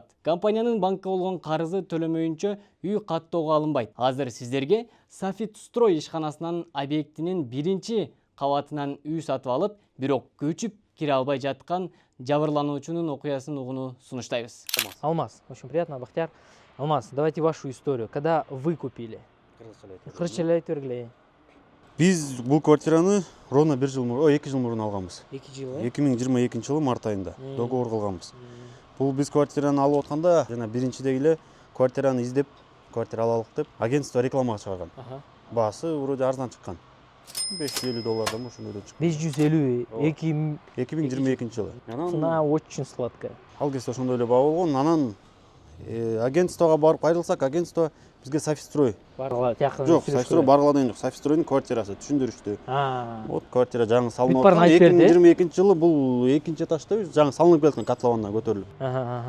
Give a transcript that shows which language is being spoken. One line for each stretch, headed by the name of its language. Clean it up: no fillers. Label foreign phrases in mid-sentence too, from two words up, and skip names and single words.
Kyrgyz: Компаниянын банкка болгон карызы төлөмөйүнчө үй каттоого алынбайт. Азыр сиздерге Софит Строй ишканасынын объектинин биринчи кабатынан үй сатып алып, бирок көчүп кире албай жаткан жабырлануучунун окуясын угууну сунуштайбыз. Алмаз,
Russian: очень приятно, Бахтияр. Алмаз, давайте вашу историю. Когда вы купили?
Kyrgyz: Кыргызча айтып бергиле. Биз бул квартираны ровно 2 жыл мурун алганбыз. 2 жыл, 2022 жылы март айында договор кылганбыз. Бул биз квартираны алып атканда, жана биринчидеги эле квартираны издеп, квартира алалык деп агентство рекламага чыгарган. Баасы вроде арзан чыккан. $550 ошондой чыкты. 550, 2022 жылы.
Russian: Цена очень сладкая.
Kyrgyz: Ал кезде ошондой эле баа болгон. Анан агентствого барып кайрылсак, агентство бизге Софит Строй. Жок, Софит Строй баргыла деген жок. Софит Стройдун квартирасы түшүндүрүштү. Вот квартира жаңы салынып аткан. 2022 жылы бул экинчи этажда жаңы салынып келаткан котлованына көтөрүлүп.